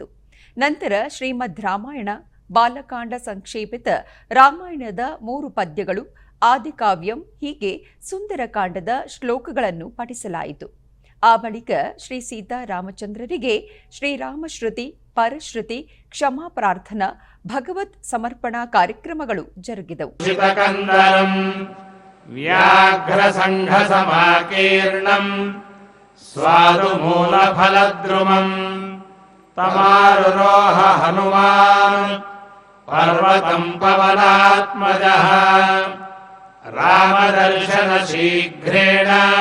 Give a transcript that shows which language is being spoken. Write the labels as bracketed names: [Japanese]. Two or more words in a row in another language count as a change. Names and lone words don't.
[Kannada] ನಂತರ ಶ್ರೀಮದ್ ರಾಮಾಯಣ, ಬಾಲಕಾಂಡ ಸಂಕ್ಷೇಪಿತ ರಾಮಾಯಣದ 3 ಪದ್ಯಗಳು, ಆದಿಕಾವ್ಯಂ ಹೀಗೆ ಸುಂದರಕಾಂಡದ ಶ್ಲೋಕಗಳನ್ನು ಪಠಿಸಲಾಯಿತು. ಆ ಬಳಿಕ ಶ್ರೀ ಸೀತಾರಾಮಚಂದ್ರರಿಗೆ ಶ್ರೀರಾಮಶ್ರುತಿ, ಪರಶ್ರುತಿ, ಕ್ಷಮಾ ಪ್ರಾರ್ಥನಾ, ಭಗವತ್ ಸಮರ್ಪಣಾ ಕಾರ್ಯಕ್ರಮಗಳು ಜರುಗಿದವು. [Sanskrit] ವ್ಯಾಘ್ರ ಸಂಘ ಸಮಾಕೀರ್ಣಂ ಸ್ವಾದು ಮೂಲ ಫಲದ್ರುಮಂ ತಮಾರುರೋಹ ಹನುಮಾನ್ ಪರ್ವತಂ ಪವನಾತ್ಮಜಃ ರಾಮದರ್ಶನ ಶೀಘ್ರೇಣ